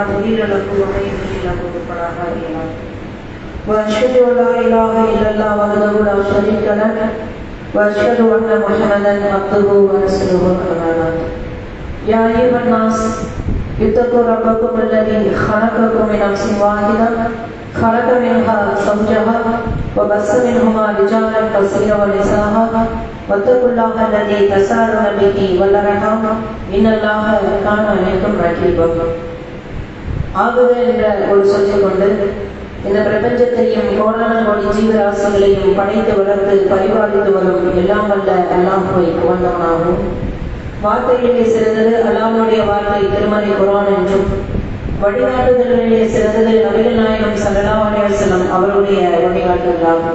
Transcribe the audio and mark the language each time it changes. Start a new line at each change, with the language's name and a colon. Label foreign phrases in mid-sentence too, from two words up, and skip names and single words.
Arabic: مضل له ومن يضلل الله فلا هادي له وأشهد أن لا إله إلا الله وحده لا شريك له وأشهد أن محمدا عبده ورسوله أما بعد يا أيها الناس اتقوا ربكم الذي خلقكم من نفس واحدة خلق منها زوجها وبث منهما رجالا كثيرا ونساء واتقوا الله الذي تساءلون به والأرحام إن الله كان عليكم رقيبا.
Tamil: ஆகவே என்ற ஒரு சொல்லிக் கொண்டு இந்த பிரபஞ்சத்தையும் கோடான கோடி ஜீவராசிகளையும் படைத்து வளர்த்து பரிபாலித்து வரும் எல்லாம் வல்ல அல்லாஹ்வை புகழ்ந்தவனாகும். வார்த்தைகளிலே சிறந்தது அல்லாஹ்வுடைய வார்த்தை திருமறை குர்ஆன் என்றும் வழிகாட்டுதல்களிலே சிறந்தது நபிகள் நாயகம்
Arabic: صلى الله عليه وسلم
Tamil: அவருடைய வழிகாட்டுதலாகும்.